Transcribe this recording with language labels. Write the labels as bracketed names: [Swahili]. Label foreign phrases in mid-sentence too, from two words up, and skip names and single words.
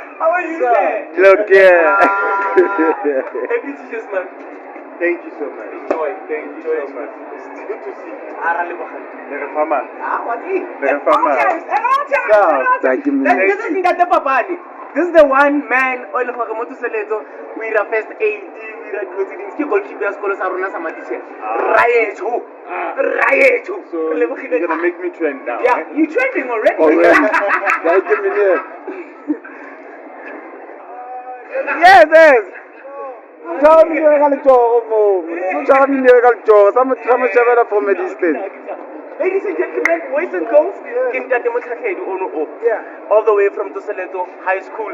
[English] How are you there? Look here. Happy Teachers Month. Thank you so much. Joy. Thank you so much. It's good to see you. What This is the one man [Tswana] o le gore mo Tsoseletso o ira [English] first aid, [Tswana] o ira dilo tse dintsi ke goalkeeper ya sekolo sa rona sa Matishele. Rayecho. [English] So you're gonna make me trend now. Yeah, you trending already. Yes. Tell me you're gonna from a distance. Ladies and gentlemen, boys and girls, all the way from Tsoseletso High School.